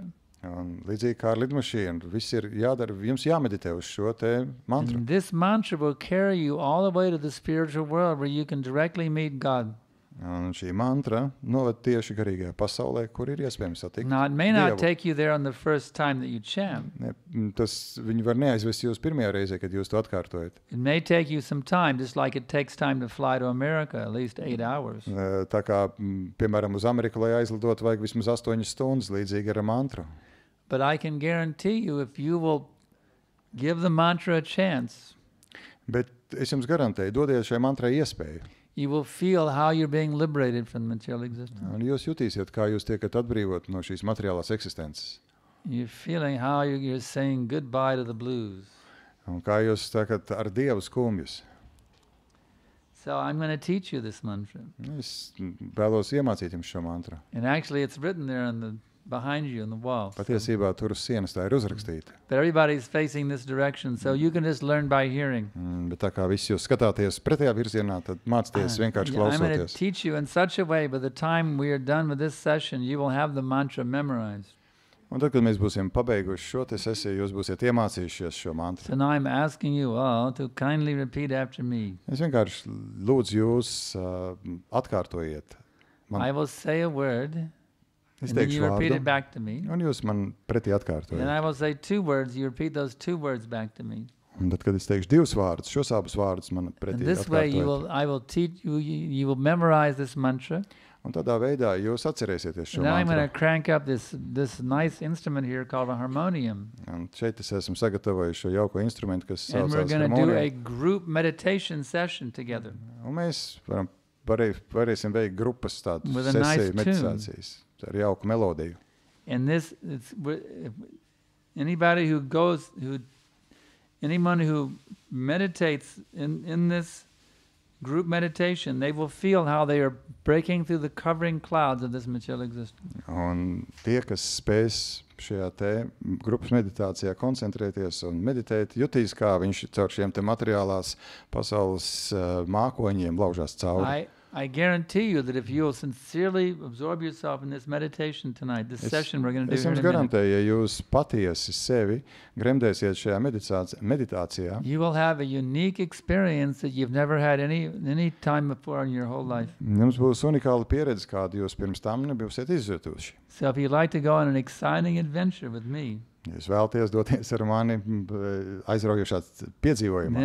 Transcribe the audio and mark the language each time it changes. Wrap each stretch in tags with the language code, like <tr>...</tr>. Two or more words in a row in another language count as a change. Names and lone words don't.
<lv>Un līdzīgi kā ar lidmašīnu, viss ir jādara, jums jāmeditē uz šo te mantru.</lv> <en>And this mantra will carry you all the way to the spiritual world where you can directly meet God.</en> <lv>Un šī mantra noved tieši garīgajā pasaulē, kur ir iespējams satikt</lv> <en>Now, it may not</en> <lv>Dievu.</lv> <en>take you there on the first time that you chant.</en> <lv>Viņi var neaizvest jūs pirmajā reizē, kad jūs to atkārtojat.</lv> <en>It may take you some time, just like it takes time to fly to America, at least 8 hours.</en> <lv>Tā kā, piemēram, uz Ameriku, lai aizlidot, vajag vismaz 8 stundas, līdzīgi ar mantru.</lv> <en>But I can guarantee you, if you will give the mantra a chance,</en> <lv>Bet es jums garantēju, dodiet šai mantrai iespēju.</lv> <en>you will feel how you're being liberated from material existence.</en> <lv>Un jūs jutīsiet, kā jūs tiekat atbrīvot no šīs materiālās eksistences.</lv> <en>You're feeling how you're saying goodbye to the blues.</en> <lv>Un kā jūs sakat ar Dievu skumjus.</lv> <en>So I'm going to teach you this mantra.</en> <lv>Es vēlos iemācīt jums šo mantru.</lv> <en>And actually it's written there behind you on the wall. So,</en> <lv>Patiesībā tur uz sienas tā ir uzrakstīta.</lv> <en>but everybody's facing this direction, so you can just learn by hearing.</en> <lv>Bet tā kā visi jūs skatāties pretējā virzienā, tad mācieties vienkārši</lv> <en>Yeah, I'm going to</en> <lv>klausoties.</lv> <en>teach you in such a way, by the time we are done with this session, you will have the mantra memorized.</en> <lv>Un tad, kad mēs būsim pabeiguši šo te sesiju, jūs būsiet iemācījušies šo mantru.</lv> <en>So now I'm asking you all to kindly repeat after me.</en> <lv>Es vienkārši lūdzu jūs atkārtojiet.</lv> <en>I will say a word,</en> <lv>Es</lv> <en>and then</en> <lv>teikšu</lv> <en>you repeat it</en> <lv>vārdu,</lv> <en>back to me.</en> <lv>un jūs man pretī Then atkārtojat.</lv> <en>I will say 2 words, you repeat those 2 words back to me.</en> <lv>Un tad, kad es teikšu 2 vārdus, šos abus vārdus man And pretī</lv> <en>this way</en> <lv>atkārtojat.</lv> <en>I will teach you, you will memorize this mantra.</en> <lv>Un tādā veidā jūs atcerēsieties šo</lv> <en>And then I'm going to</en> <lv>mantru.</lv> <en>crank up this nice instrument here called a harmonium.</en> <lv>Un šeit es esmu sagatavojis šo jauko instrumentu, kas</lv> <en>And we're</en> <lv>saucās</lv> <en>going to do a</en> <lv>harmonija.</lv> <en>group meditation session together.</en> <lv>Un mēs varēsim veikt grupas tādu</lv> <en>With a nice</en> <lv>sesiju tune. meditācijas ar jauku melodiju.</lv> <en>And this, anybody who goes, anyone who meditates in this group meditation, they will feel how they are breaking through the covering clouds of this material existence.</en> <lv>Un tie, kas spēs šajā te grupas meditācijā koncentrēties un meditēt, jutīs, kā viņš caur šiem te materiālās pasaules mākoņiem laužās cauri.</lv> <en>I guarantee you that if you will sincerely absorb yourself in this meditation tonight, this session we're going to do</en> <lv>Es here jums</lv> <en>in a minute,</en> <lv>garantēju, ja jūs patiesi sevi gremdēsiet šajā meditācijā,</lv> <en>you will have a unique experience that you've never had any time before in your whole life.</en> <lv>jums būs unikāla pieredze, kādu jūs pirms tam nebūsiet izjutuši.</lv> <en>So if you'd like to go on an exciting adventure with me,</en> <lv>Ja jūs vēlaties doties ar mani aizraujošā piedzīvojumā,</lv>